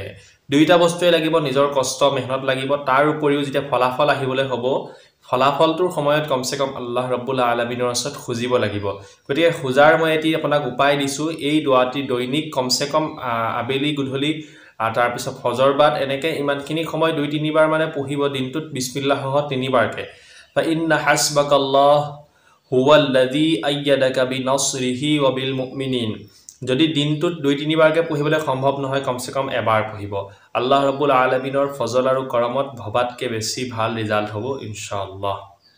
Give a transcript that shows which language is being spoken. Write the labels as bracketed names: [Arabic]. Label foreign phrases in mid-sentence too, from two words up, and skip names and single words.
[Assamese] দুইটা বস্তুৱে লাগিব নিজৰ কষ্ট মেহনত লাগিব তাৰ উপৰিও যেতিয়া ফলাফল আহিবলৈ হ'ব ফলাফলটোৰ সময়ত কমসে কম [Arabic] الله رب العالمين [Assamese] ওচৰত খুজিব লাগিব গতিকে খুজাৰ মই এটি আপোনাক উপায় দিছো এই দোৱাটি দৈনিক কমসে কম আবেলি গধূলি তাৰ পিছত ফজৰ বাদ এনেকে ইমানখিনি সময় দুই তিনিবাৰ মানে পঢ়িব দিনটোত বিসমিল্লাহ তিনিবাৰকে [Arabic] فإن حسبك الله هو الذي أيدك بنصره وبالمؤمنين [Assamese] যদি দিনটোত দুই তিনিবাৰকে পঢ়িবলৈ সম্ভৱ নহয় কমসে কম এবাৰ পঢ়িব [Arabic] الله رب العالمين [Assamese] ফজল আৰু কৰমত ভবাতকে বেছি ভাল ৰিজাল্ট হ'ব ইনশাআল্লাহ